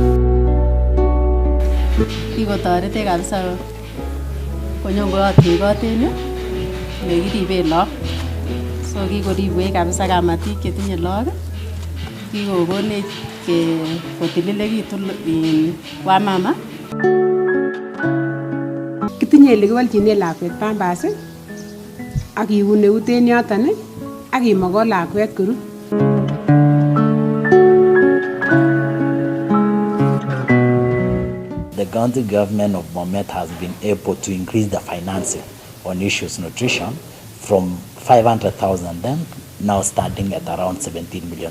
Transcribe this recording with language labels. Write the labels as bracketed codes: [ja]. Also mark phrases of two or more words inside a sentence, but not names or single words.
[kln] kikotoretech kabisa konyonkoyotin kot en yu nekiriben lagok so kikoribwech kabisa kamatik chetinye lagok kikokonech kotililekitu wamama. Kitinye ile kiwolchinen lakwet pampers ak kiun eut en yoton ak kimoko lakwet koru. [en] The county government of Bomet has been able to increase the financing on issues nutrition from 500,000 then, now standing at around 17 million.